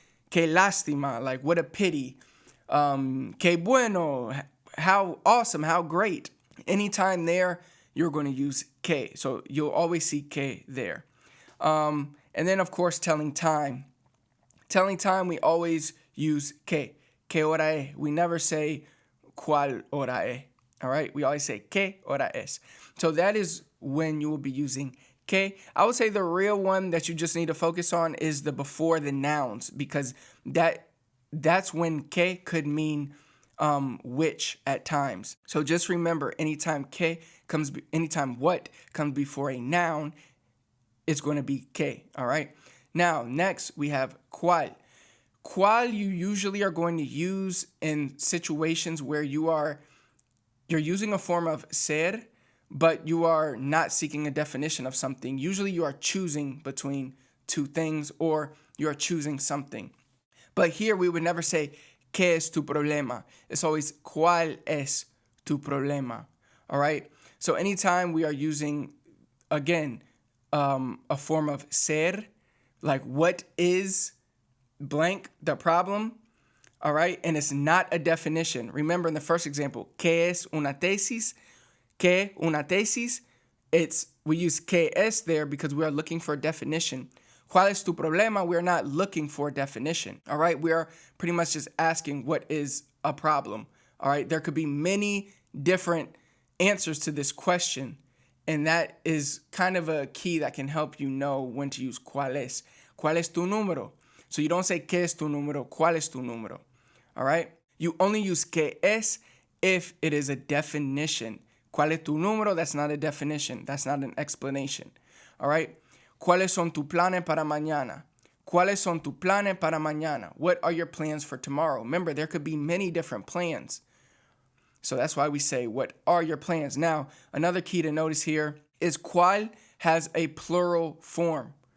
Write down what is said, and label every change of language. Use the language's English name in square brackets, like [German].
[Spanish] Que lástima. [English] Like, what a pity. [Spanish] Que bueno. [English] How awesome. How great. Anytime there, you're going to use que. So you'll always see que there. And then, of course, telling time. Telling time, we always use que. [Spanish] Que hora es. [English] We never say [Spanish] cuál hora es. [English] All right? We always say [Spanish] que hora es. [English] So that is when you will be using que. I would say the real one that you just need to focus on is the before the nouns, because that's when que could mean which at times. So just remember, anytime what comes before a noun, it's going to be que. All right? Now, next we have cuál. Cuál you usually are going to use in situations where you're using a form of ser, but you are not seeking a definition of something. Usually you are choosing between two things, or you are choosing something. But here we would never say, [Spanish] ¿qué es tu problema? [English] It's always, [Spanish] ¿cuál es tu problema? [English] All right? So anytime we are using, again, a form of ser, like what is blank, the problem, all right? And it's not a definition. Remember in the first example, [Spanish] ¿qué es una tesis? ¿Qué una tesis? [English] We use ¿qué es there because we are looking for a definition. [Spanish] ¿Cuál es tu problema? [English] We are not looking for a definition, all right? We are pretty much just asking what is a problem, all right? There could be many different answers to this question, and that is kind of a key that can help you know when to use [Spanish] ¿cuál es? ¿Cuál es tu número? [English] So you don't say [Spanish] ¿qué es tu número? ¿Cuál es tu número? [English] All right? You only use ¿qué es if it is a definition. [Spanish] ¿Cuál es tu número? [English] That's not a definition. That's not an explanation. All right? [Spanish] ¿Cuáles son tus planes para mañana? ¿Cuáles son tus planes para mañana? [English] What are your plans for tomorrow? Remember, there could be many different plans. So that's why we say, what are your plans? Now, another key to notice here is cuál has a plural form.